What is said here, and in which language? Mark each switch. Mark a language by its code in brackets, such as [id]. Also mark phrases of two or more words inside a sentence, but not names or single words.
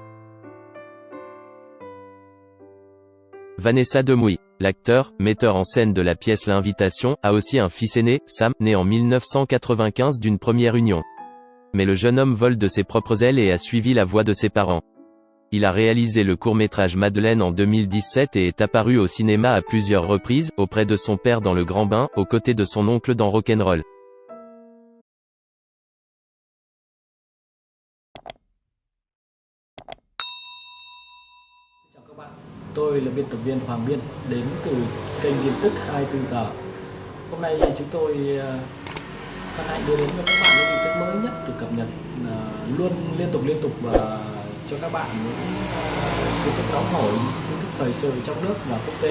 [fr] Vanessa Demouy, l'acteur, metteur en scène de la pièce L'Invitation, a aussi un fils aîné, Sam, né en 1995 d'une première union. Mais le jeune homme vole de ses propres ailes et a suivi la voie de ses parents. Il a réalisé le court-métrage Madeleine en 2017 et est apparu au cinéma à plusieurs reprises, auprès de son père dans Le Grand Bain, aux côtés de son oncle dans Rock'n'Roll. [vi] Chào các bạn, tôi là biên tập viên Hoàng Biên, đến từ kênh tin tức 24 giờ. Hôm nay chúng tôi hân hạnh đưa đến cho các bạn những tin tức mới nhất được cập nhật luôn liên tục và cho các bạn những tin tức nóng hổi, tin tức thời sự trong nước và quốc tế.